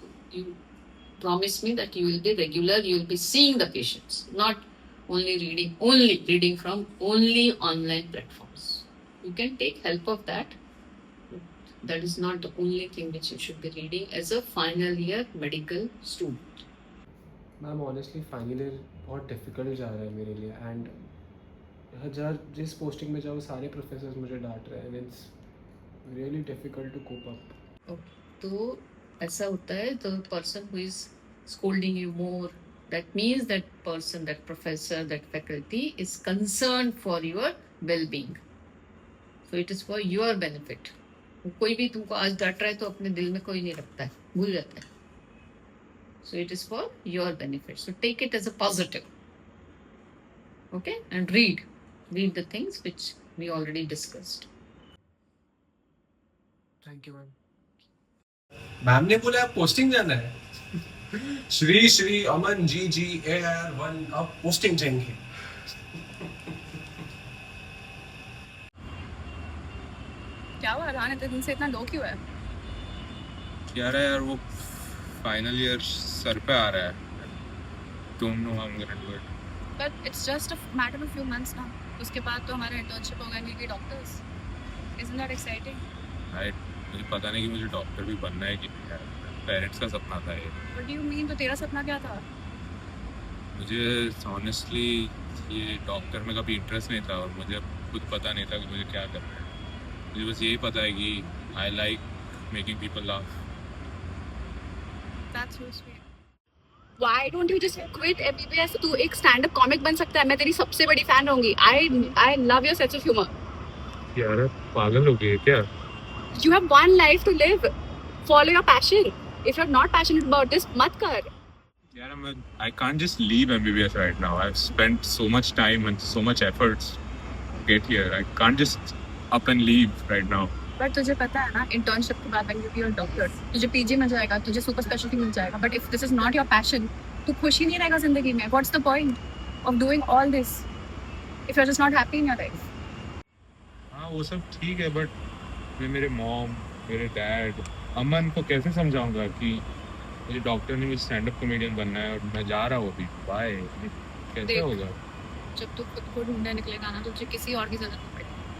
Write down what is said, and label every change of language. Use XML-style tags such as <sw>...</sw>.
<en>You promise me that you will be regular, you will be seeing the patients, not only reading from only online platforms. You can take help of that. That is not the only thing which you should be reading as a final year medical student.</en> <hi>Ma'am honestly final year बहुत difficult जा रहा है मेरे लिए and जिस posting में जाओ सारे प्रोफेसर्स मुझे डांट रहे हैं</hi> <en>And it's really difficult to cope up.</en> <hi>तो ऐसा होता है,</hi> <en>the person who is scolding you more, that means that person, that professor, that faculty is concerned for your well-being. So it is for your benefit.</en> <hi>कोई भी तुमको आज डांट रहा है तो अपने दिल में कोई नहीं रखता है, भूल जाता है.</hi> <en>So it is for your benefit. So take it as a positive. Okay? And read the things which we already discussed. Thank you, ma'am.</en> <hi>Ma'am ने बोला पोस्टिंग जाना है. श्री श्री अमन जी AR1 अब पोस्टिंग जाएंगे. क्या हुआ रान, इतने दिन से इतना लो क्यों है? यार वो फाइनल ईयर सर पे आ रहा है.</hi> <en>Don't know how I'm gonna do it. But it's just a matter of few months now.</en> <hi>उसके बाद तो हमारा internship होगा,</hi> <en>we'll be doctors. Isn't that exciting?</en> <hi>मुझे पता नहीं कि मुझे डॉक्टर भी बनना है कि नहीं यार. पेरेंट्स का सपना था ये.</hi> <en>What do you mean?</en> <hi>तो तेरा सपना क्या था? मुझे ऑनेस्टली ये डॉक्टर में कभी इंटरेस्ट नहीं था और मुझे खुद पता नहीं था कि मुझे क्या करना है. मुझे बस यही पता है कि</hi> <en>I like making people laugh. That's so sweet. Why don't you just quit MBBS?</en> <hi>तू एक stand up comic बन सकता है. मैं तेरी सबसे बड़ी fan रहूंगी.</hi> <en>I love your sense of humor.</en> <hi>यार पागल हो गई क्या?</hi> <en>You have one life to live. Follow your passion. If you're not passionate about this,</en> <hi>मत कर.</hi> <en>यार I can't just leave MBBS right now. I've spent so much time and so much efforts to get here. I can't just up and leave right now.</en> <hi>But तुझे पता है ना, internship के बाद</hi> <en>when you be a doctor,</en> <hi>तुझे PG में जाएगा, तुझे super specialty मिल जाएगा.</hi> <en>But if this is not your passion,</en> <hi>तू खुश ही नहीं रहेगा जिंदगी में.</hi> <en>What's the point of doing all this if you're just not happy in your life?</en> <hi>हाँ वो सब ठीक है but मैं मेरे मॉम, मेरे डैड, अमन को कैसे समझाऊंगा कि मुझे डॉक्टर ने मुझे स्टैंड अप कॉमेडियन बनना है और मैं जा रहा हूँ अभी. बाय. कैसे देख, होगा? जब तू खुद को ढूंढने निकलेगा ना, तुझे किसी और की जरूरत नहीं पड़ेगी.</hi>